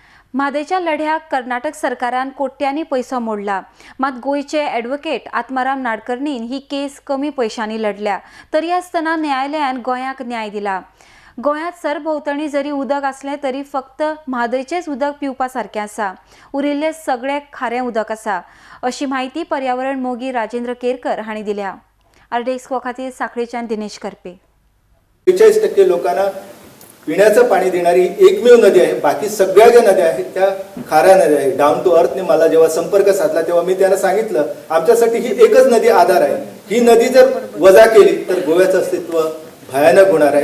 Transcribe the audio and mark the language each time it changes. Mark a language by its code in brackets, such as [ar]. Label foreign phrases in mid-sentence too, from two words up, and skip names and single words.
[kok] म्हादेच्या लढ्याक कर्नाटक सरकारान कोट्यांनी पैसो मोडला, मात गोयचे ॲडव्होकेट आत्माराम नाडकर्णीन ही केस कमी पैशांनी लढल्या, तरी आसतना न्यायालयान गोंयाक न्याय दिला। गोंयांत सरभोंवतणी जरी उदक असलें तरी फक्त म्हादयचेंच उदक पिवपा सारकें आसा, उरिल्लें सगळें खारें उदक आसा, अशी माहिती पर्यावरण मोगी राजेंद्र केरकर हांणी दिल्या। आरडेस्को खातीर सांखळेच्यान दिनेश करपे। [mr] 45% लोकांना पिण्याचं पाणी देणारी एकमेव नदी आहे। बाकी सगळ्या ज्या नद्या आहेत त्या खाऱ्या नद्या आहेत। डाऊन टू अर्थने मला जेव्हा संपर्क साधला तेव्हा मी त्यांना सांगितलं, आमच्यासाठी ही एकच नदी आधार आहे। ही नदी जर वजा केली तर गोव्याचं अस्तित्व भयानक होणार आहे।